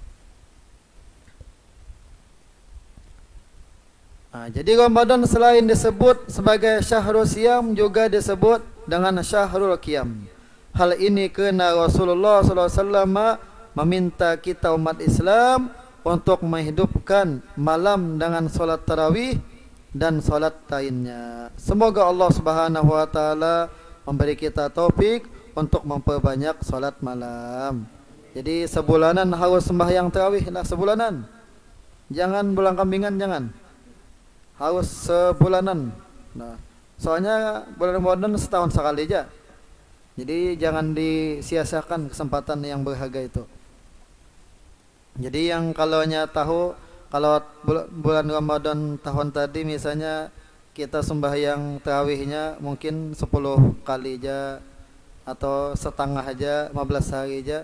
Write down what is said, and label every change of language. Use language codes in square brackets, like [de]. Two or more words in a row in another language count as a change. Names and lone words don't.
[id] Nah, jadi Ramadan selain disebut sebagai [ar] شهر الصيام [id] juga disebut dengan [ar] شهر القيام. [id] Hal ini kerana Rasulullah SAW meminta kita umat Islam untuk menghidupkan malam dengan solat tarawih dan solat lainnya. Semoga Allah [ar] سبحانه وتعالى [id] memberi kita taufik untuk memperbanyak solat malam. [bjn] Jadi sebulanan harus sembahyang tarawih lah, sebulanan. Jangan bulan kambingan, jangan. Harus sebulanan. Nah, soalnya bulan Ramadan setahun sekali aja. Jadi jangan disia-siakan kesempatan yang berharga itu. Jadi yang kalaunya tahu kalau bulan Ramadan tahun tadi misalnya kita sembahyang tarawihnya mungkin 10 kali aja atau setengah aja, 15 hari aja.